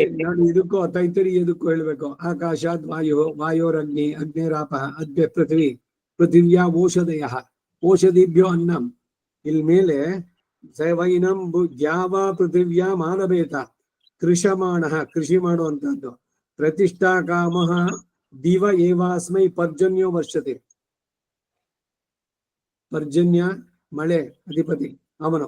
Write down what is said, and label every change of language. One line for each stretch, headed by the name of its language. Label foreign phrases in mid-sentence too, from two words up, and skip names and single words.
Kannada: ನಾನು ಇದಕ್ಕೂ ತೈತರಿ ಎದಕ್ಕೂ ಹೇಳ್ಬೇಕು.
Sanskrit: ಆಕಾಶಾತ್ ವಾಯು ವಾಯೋರಗ್ನಿ ಅಗ್ನಿರಾಪ ಅದ್ಯ ಪೃಥ್ವಿ ಪೃಥಿವ್ಯಾ ಓಷಧಯ ಓಷಧಿಭ್ಯೋ ಅನ್ನಂ.
Kannada: ಇಲ್ಲಿ ಮೇಲೆ
Sanskrit: ಸವೈನಂ ದ್ಯಾವ ಪೃಥಿವ್ಯಾ ಮಾನವೇತ ಕೃಷಮಾಣ
Kannada: ಕೃಷಿ ಮಾಡುವಂತಹದ್ದು.
Sanskrit: ಪ್ರತಿಷ್ಠಾ ಕಾಮ ದಿವ ಏವಾಸ್ಮೈ ಪರ್ಜನ್ಯೋ ವರ್ಷತೆ.
Kannada: ಪರ್ಜನ್ಯ ಮಳೆ ಅಧಿಪತಿ ಅವನು.